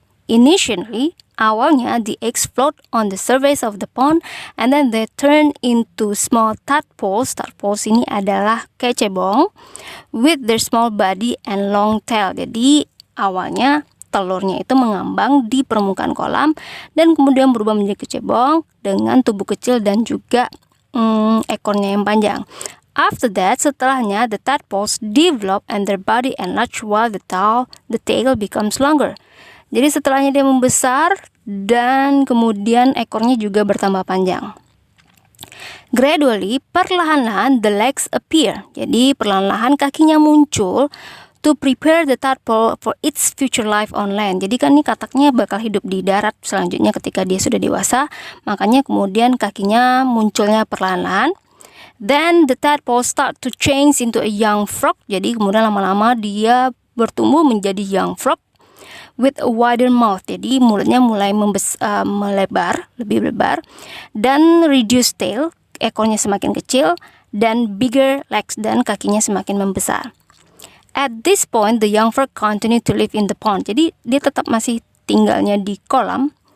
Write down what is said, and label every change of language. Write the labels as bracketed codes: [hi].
[en] Initially, awalnya the eggs float on the surface of the pond and then they turn into small tadpoles. Tadpoles [id] ini adalah kecebong [en] with their small body and long tail. [id] Jadi awalnya telurnya itu mengambang di permukaan kolam dan kemudian berubah menjadi kecebong dengan tubuh kecil dan juga ekornya yang panjang. [en] After that, setelahnya the tadpoles develop and their body enlarge while the tail becomes longer. [id] Jadi setelahnya dia membesar dan kemudian ekornya juga bertambah panjang. [en] Gradually, [id] perlahan-lahan [en] the legs appear. [id] Jadi perlahan-lahan kakinya muncul [en] to prepare the tadpole for its future life on land. [id] Jadi kan ini kataknya bakal hidup di darat selanjutnya ketika dia sudah dewasa, makanya kemudian kakinya munculnya perlahan-lahan. [en] Then the tadpole start to change into a young frog. [id] Jadi kemudian lama-lama dia bertumbuh menjadi [en] young frog with a wider mouth. [id] Jadi mulutnya mulai melebar, lebih lebar, dan [en] reduced tail, [id] ekornya semakin kecil, dan [en] bigger legs, [id] dan kakinya semakin membesar. [en] At this point, the young frog continue to live in the pond. [id] Jadi dia tetap masih tinggalnya di kolam.